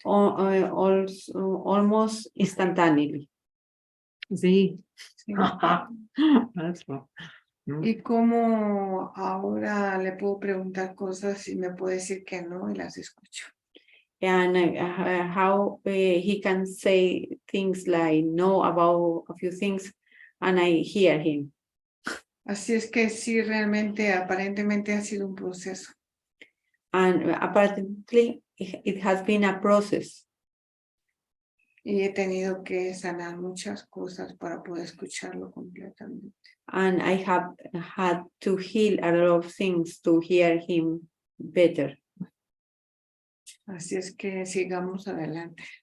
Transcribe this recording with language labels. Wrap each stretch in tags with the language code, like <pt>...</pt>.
<en>almost instantaneously.</en> <es>sí. Sí.</es> <en>That's well.</en> <es>Y como ahora le puedo preguntar cosas y me puede decir que no y las escucho.</es> <en>And how he can say things like no about a few things and I hear him.</en> <es>Así es que sí, realmente, aparentemente ha sido un proceso.</es> <en>And apparently it has been a process.</en> <es>Y he tenido que sanar muchas cosas para poder escucharlo completamente.</es> <en>And I have had to heal a lot of things to hear him better.</en> <es>Así es que sigamos adelante.</es>